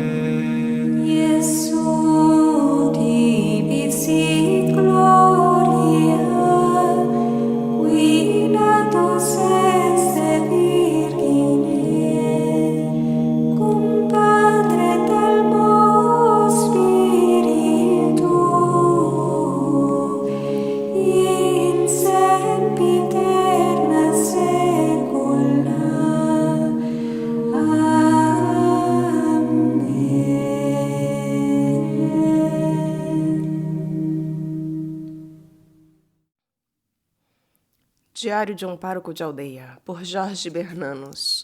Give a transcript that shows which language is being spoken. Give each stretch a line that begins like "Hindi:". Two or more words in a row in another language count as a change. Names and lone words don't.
Latin: Iesu tibi sit gloria, qui natus est Virgine, cum Patre et Almo Spiritu, in sempiterna saecula.
Portuguese: Diário de um Pároco de Aldeia, por Jorge Bernanos.